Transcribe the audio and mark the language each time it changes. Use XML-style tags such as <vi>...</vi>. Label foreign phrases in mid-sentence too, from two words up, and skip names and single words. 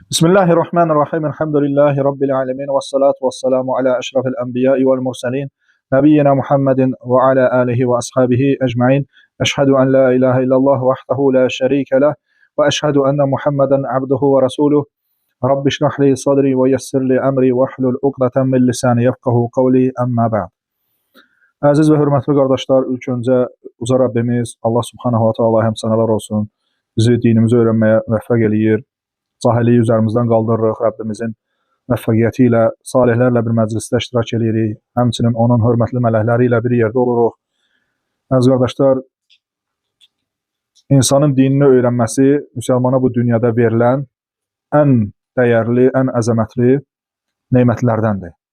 <ar>بسم الله الرحمن الرحيم الحمد لله رب العالمين والصلاة والسلام على أشرف الأنبياء والمرسلين. نبينا محمد وعلى آله وأصحابه أجمعين. أشهد أن لا إله إلا الله وحده لا شريك له. وأشهد أن محمدا عبده ورسوله. رب اشرح لي صدري ويسر لي أمري واحلل عقدة من لساني يفقهوا قولي أما بعد.</ar> <az>Əziz və hörmətli qardaşlar, ilk öncə uca Rabbimiz Allah</az> <ar>سبحانه وتعالى</ar> <az>həmd sənalar olsun. Bizi dinimizi öyrənməyə müvəffəq eləyir. Cahiliyi üzərimizdən qaldırırıq, Rəbbimizin müvəffəqiyyəti ilə salihlərlə bir məclisdə iştirak edirik. Həmçinin onun hörmətli mələkləri ilə bir yerdə oluruq. Əziz qardaşlar, insanın dinini öyrənməsi müsəlmana bu dünyada verilən ən dəyərli, ən əzəmətli nemətlərdəndir.</az>